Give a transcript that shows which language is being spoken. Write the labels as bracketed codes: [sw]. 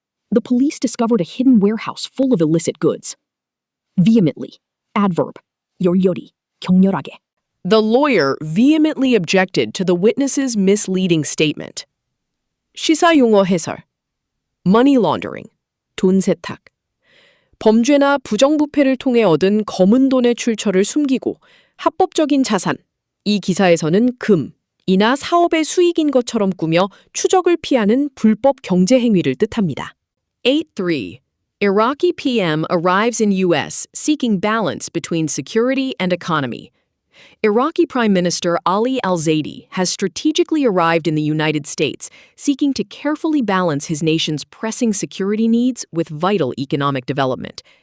[en] The police discovered a hidden warehouse full of illicit goods. Vehemently. Adverb. [ko] 열렬히, 격렬하게. [en] The lawyer vehemently objected to the witness's misleading statement. [ko] 시사용어 해설. [en] Money laundering, 돈 세탁. [ko] 범죄나 부정부패를 통해 얻은 검은 돈의 출처를 숨기고 합법적인 자산, 이 기사에서는 금, 이나 사업의 수익인 것처럼 꾸며 추적을 피하는 불법 경제 행위를 뜻합니다. [en] 8-3. Iraqi PM arrives in U.S. seeking balance between security and economy. Iraqi Prime Minister Ali al-Zaidi has strategically arrived in the United States, seeking to carefully balance his nation's pressing security needs with vital economic development.